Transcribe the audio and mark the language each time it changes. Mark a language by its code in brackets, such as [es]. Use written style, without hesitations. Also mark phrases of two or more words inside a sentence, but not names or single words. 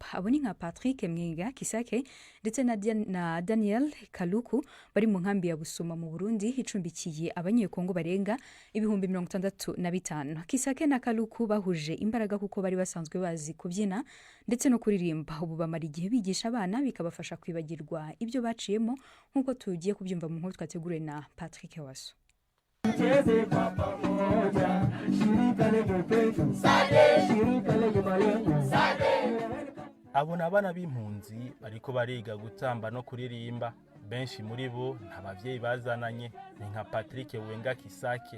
[rw] Abo ni nka Patrick Mwenga Kisake ndetse na Daniel Kaluku bari mu nkambi ya Busuma mu Burundi, icumbikiye abanyekongo barenga 65,000. Kisake na Kaluku bahuje imbaraga kuko bari basanzwe bazi kubyina ndetse no kuririmba. Ubu bamara igihe bigisha abana bikabafasha kwibagirwa ibyo baciyemo, nk'uko tugiye kubyumva mu nkuru twateguriwe na Patrick Waso. [rn] Abona abana b'impunzi bariko bariga gutamba no kuririmba. Benshi muri bo nta bavyeyi bazananye, ni nka Patrick Wenga Kisake.